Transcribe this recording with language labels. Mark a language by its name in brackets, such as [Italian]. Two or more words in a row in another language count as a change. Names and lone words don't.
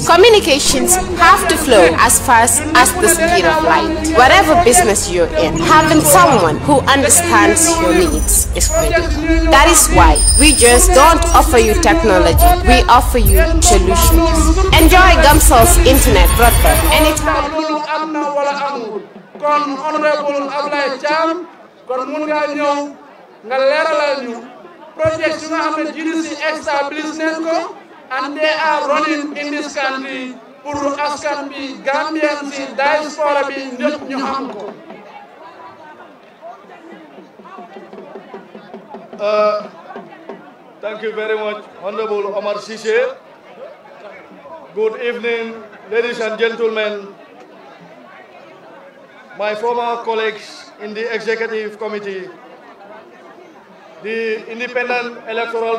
[English] Communications have to flow as fast as the speed of light. Whatever business you're in, having someone who understands your needs is critical. That is why we just don't offer you technology, we offer you solutions. Enjoy Gamsol's internet broadband anytime. [Wolof] Kon honorable Ablaye Cham kon mun nga ñëw nga leeralal ñu projects yu nga xam ne GDC establish nañ ko [English] and they are running in this country [Wolof] pour askan bi Gambian si diaspora bi ñëpp ñu xam ko. [English] Thank you very much, Honorable Omar Sise. Good evening, ladies and gentlemen. My former colleagues in the Executive Committee, the Independent Electoral